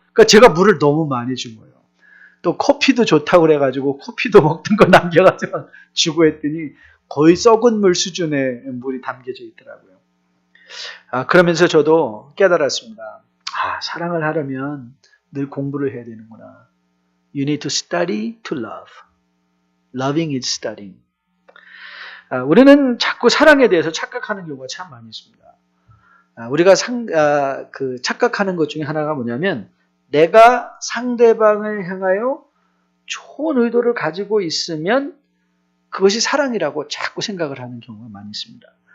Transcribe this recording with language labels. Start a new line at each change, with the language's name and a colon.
Korean: 그러니까 제가 물을 너무 많이 준 거예요. 또 커피도 좋다고 그래가지고 커피도 먹던 거 남겨가지고 주고 했더니 거의 썩은 물 수준의 물이 담겨져 있더라고요. 그러면서 저도 깨달았습니다. 사랑을 하려면 늘 공부를 해야 되는구나.
English: You need to study to love. Loving is studying.
Korean: 우리는 자꾸 사랑에 대해서 착각하는 경우가 참 많이 있습니다. 우리가 착각하는 것 중에 하나가 뭐냐면 내가 상대방을 향하여 좋은 의도를 가지고 있으면 그것이 사랑이라고 자꾸 생각을 하는 경우가 많이 있습니다.